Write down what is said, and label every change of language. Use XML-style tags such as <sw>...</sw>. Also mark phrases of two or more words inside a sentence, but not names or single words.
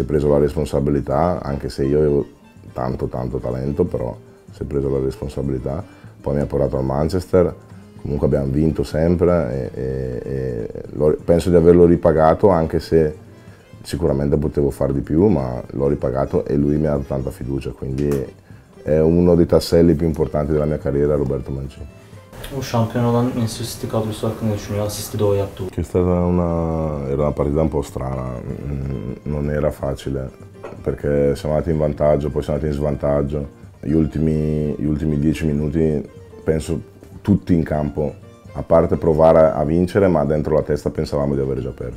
<it>preso la responsabilità, anche se io avevo tanto talento, però si è preso la responsabilità, poi mi ha portato al Manchester, comunque abbiamo vinto sempre e penso di averlo ripagato, anche se sicuramente potevo fare di più, ma l'ho ripagato e lui mi ha dato tanta fiducia, quindi è uno dei tasselli più importanti della mia carriera, Roberto Mancini.</it> <tr>O şampiyon olan Manchester City kadrosu hakkında düşünüyor. Asisti de o yaptı.</tr> <it>Che è stata era una partita un po' strana, non era facile perché siamo andati in vantaggio, poi siamo andati in svantaggio. Gli ultimi 10 minuti penso tutti in campo, a parte provare a vincere, ma dentro la testa pensavamo di aver già perso.</it>